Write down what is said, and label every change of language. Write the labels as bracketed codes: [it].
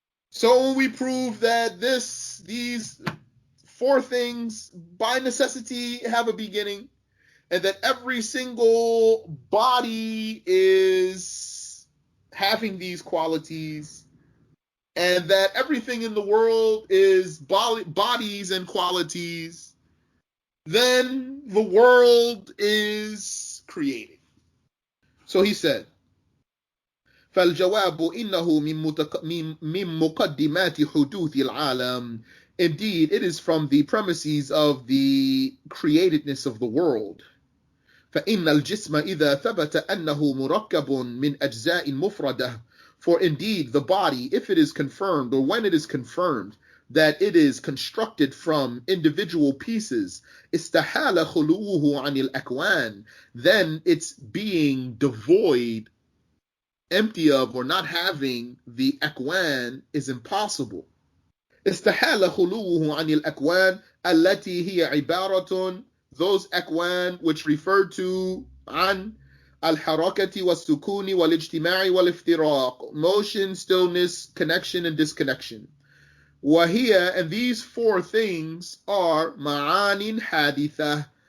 [en] So when we prove that these four things by necessity have a beginning, and that every single body is having these qualities, and that everything in the world is bodies and qualities, then the world is created. So he said, [ar] فالجواب إنه من مقدمات حدوث العالم. [en] Indeed, it is from the premises of the createdness of the world. [ar] فإن الجسم إذا ثبت أنه مركب من أجزاء مفردة. [en] For indeed, the body, if it is confirmed, or when it is confirmed, that it is constructed from individual pieces, [ar] استحال خلوه عن الأكوان, [en] then its being devoid, empty of, or not having the akwan is impossible. [ar] استحال خلوه عن الأكوان التي هي عبارة, [en] those akwan which refer to [ar] عن الحركة والسكون والاجتماع والافتراق, [en] motion, stillness, connection, and disconnection. [ar] وهي, [en] and these four things are ma'anin hadithah.